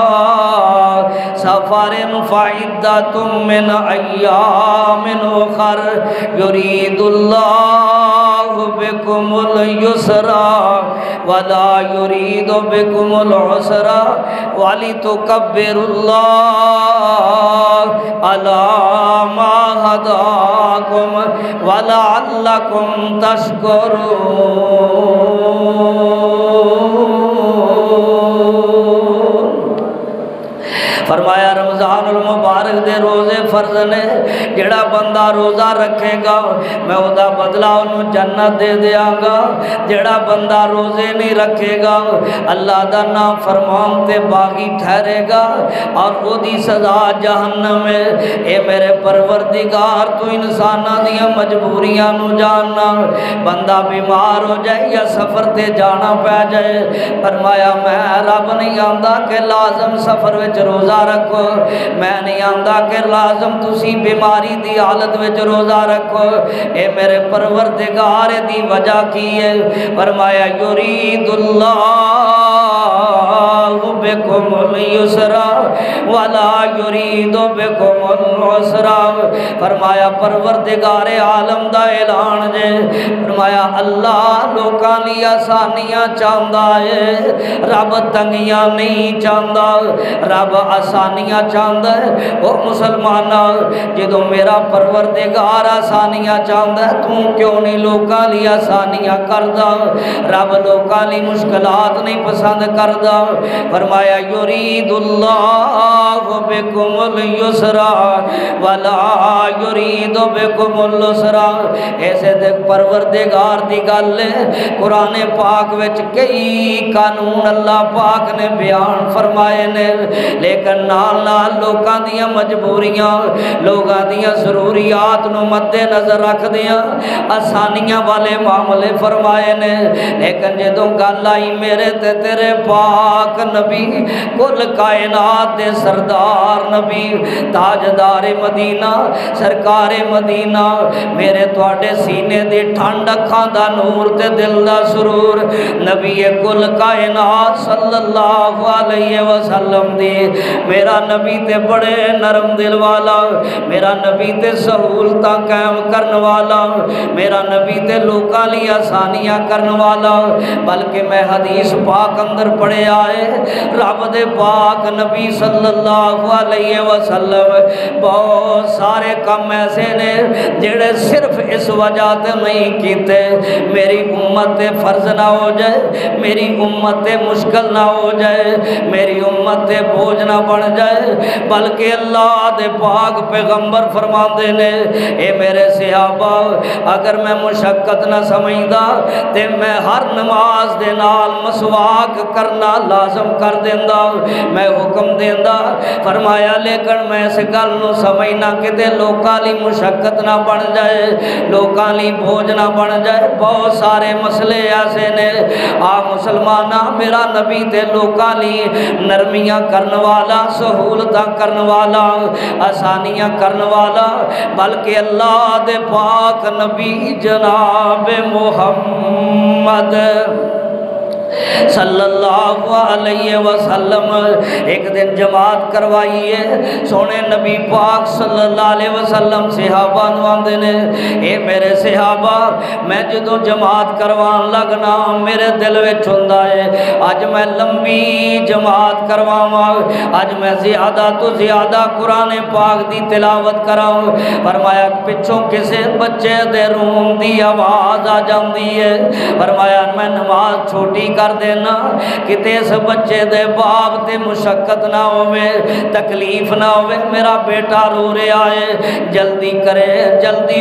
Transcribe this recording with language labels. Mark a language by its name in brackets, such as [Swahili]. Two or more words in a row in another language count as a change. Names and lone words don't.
[Arabic] سفر فعدۃ من ایام اخر یرید اللہ بکم اليسر ولا یرید بکم العسر ولتکبروا اللہ علی ما ہداکم ولعلکم تشکرون۔ [Punjabi] فرمایا رمضان المبارک دے روزے فرض نے جڑا بندہ روزہ رکھے گا میں او دا بدلہ انہوں جنت دے دیاں گا جڑا بندہ روزے نہیں رکھے گا اللہ دا نام فرمان تے باغی ٹھہرے گا اور او دی سزا جہنم ہے اے میرے پروردگار تو انساناں دیاں مجبوریاں نو جاننا بندہ بیمار ہو جائے یا سفر تے جانا پہ جائے فرمایا میں رب نہیں آندا کہ لازم سفر وچ روزہ رکھو میں نہیں آندا کہ لازم تسی بیماری دی حالت وچ روزہ رکھو اے میرے پروردگار دی وجہ کی ہے فرمایا [Arabic] یرید اللہ بکم اليسر ولا یرید بکم العسر [Punjabi] فرمایا پروردگار عالم دا اعلان جے فرمایا اللہ لوکاں لی آسانیاں چاہندا ہے رب تنگیاں نہیں چاہندا رب آسانیاں چاہندا ہے او مسلماناں جدوں میرا پروردگار آسانیاں چاہندا ہے تو کیوں نہیں لوکاں لی آسانیاں کردا رب لوکاں لی مشکلات نہیں پسند کردا فرمایا [Arabic] یرید اللہ بکم اليسر ولا یرید بکم العسر [Punjabi] ایسے دیکھ پروردگار دی گل ہے قرآن پاک وچ کئی قانون اللہ پاک نے بیان فرمائے نے لیکن نال نال لوکاں دیاں مجبوریاں لوگاں دیاں ضروریات نو مد نظر رکھ دیاں آسانیاں والے معاملے فرمائے نے لیکن جدوں گل آئی میرے تے تیرے پاک نبی کل کائنات دے سردار نبی تاجدار مدینہ سرکار مدینہ میرے تواڈے سینے دی ٹھنڈ اکھاں دا نور تے دل دا سرور نبی کل کائنات [Arabic] صلی اللہ علیہ وسلم [Punjabi] دی میرا نبی تے بڑے نرم دل والا میرا نبی تے سہولتاں قائم کرن والا میرا نبی تے لوکاں لی آسانیاں کرن والا بلکہ میں حدیث پاک اندر پڑھے آئے رب دے پاک نبی [Arabic] صلی اللہ علیہ وسلم [Punjabi] بہت سارے کام ایسے نے جڑے صرف اس وجہ تے نہیں کیتے میری امت تے فرض نہ ہو جائے میری امت تے مشکل نہ ہو جائے میری امت تے بوجھ نہ بن جائے بلکہ اللہ دے پاک پیغمبر فرماندے نے اے میرے صحابہ اگر میں مشقت نہ سمجھدا تے میں ہر نماز دے نال مسواک کرنا لازم کر دیندا میں حکم دیندا فرمایا لیکن میں اس گل نو سمجھنا کہ تے لوکاں لی مشقت نہ بن جائے لوکاں لی بوجھ نہ بن جائے بہت سارے مسئلے ایسے نے آ مسلمانہ میرا نبی تے لوکاں لی نرمیاں کرن والا سہولتاں کرن والا آسانیاں کرن والا بلکہ اللہ دے پاک نبی جناب محمد [Arabic] صلی اللہ علیہ وسلم [Punjabi] ایک دن جماعت کروائی ہے سونے نبی پاک [Arabic] صلی اللہ علیہ وسلم [Punjabi] صحابہ نواندے نے اے میرے صحابہ میں جدوں جماعت کروان لگنا میرے دل وچ ہوندا ہے اج میں لمبی جماعت کرواواں اج میں زیادہ تو زیادہ قرآن پاک دی تلاوت کراں فرمایا پچھوں کسے بچے دے روم دی آواز آ جاندی ہے فرمایا میں نماز چھوٹی کر دینا کتے اس بچے دے باپ تے مشقت نہ ہوئے تکلیف نہ ہوئے میرا بیٹا رو رہا ہے جلدی کرے جلدی